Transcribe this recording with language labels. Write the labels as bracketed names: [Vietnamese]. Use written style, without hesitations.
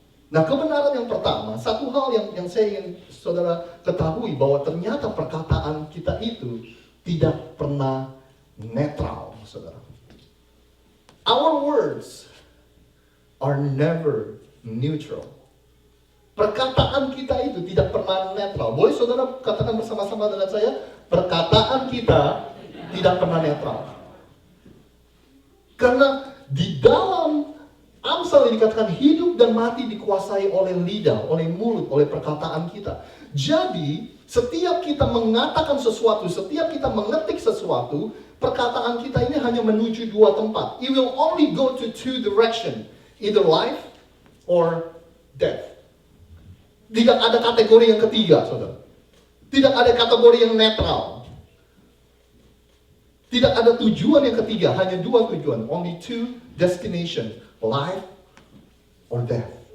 [Indonesian] Nah, kebenaran yang pertama, satu hal yang saya ingin saudara ketahui, bahwa ternyata perkataan kita itu tidak pernah netral, saudara. [English] Our words are never neutral. [Indonesian] Perkataan kita itu tidak pernah netral. Boleh saudara katakan bersama-sama dengan saya, perkataan kita tidak pernah netral. Karena di dalam Amsal ini dikatakan hidup dan mati dikuasai oleh lidah, oleh mulut, oleh perkataan kita. Jadi, setiap kita mengatakan sesuatu, setiap kita mengetik sesuatu, perkataan kita ini hanya menuju dua tempat. [English] It will only go to two directions, either life or death. [Indonesian] Tidak ada kategori yang ketiga, saudara. Tidak ada kategori yang netral. Tidak ada tujuan yang ketiga, hanya dua tujuan. [English] Only two destination, life or death.